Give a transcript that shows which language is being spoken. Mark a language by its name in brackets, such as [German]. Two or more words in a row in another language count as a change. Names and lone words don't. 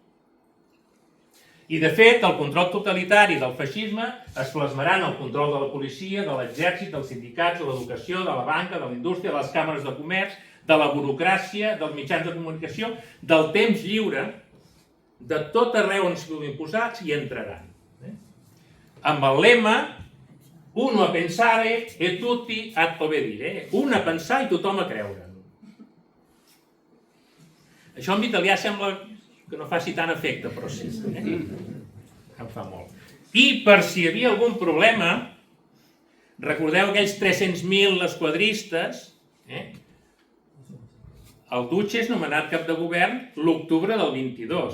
[Catalan] I de fet, el control totalitari del feixisme es plasmarà en el control de la policia, de l'exèrcit, dels sindicats, de l'educació, de la banca, de la indústria, de les càmeres de comerç, de la burocràcia, dels mitjans de comunicació, del temps lliure, de tot arreu on siguin posats i entraran. Amb el lema [Italian] uno a pensare e tutti ad obbedire. [Catalan] Un a pensar i tothom a creure. Això en italià sembla que no faci tant efecte, però sí. Em fa molt. I per si hi havia algun problema, recordeu aquells 300.000 esquadristes, el Duce és nomenat cap de govern l'octubre del 22.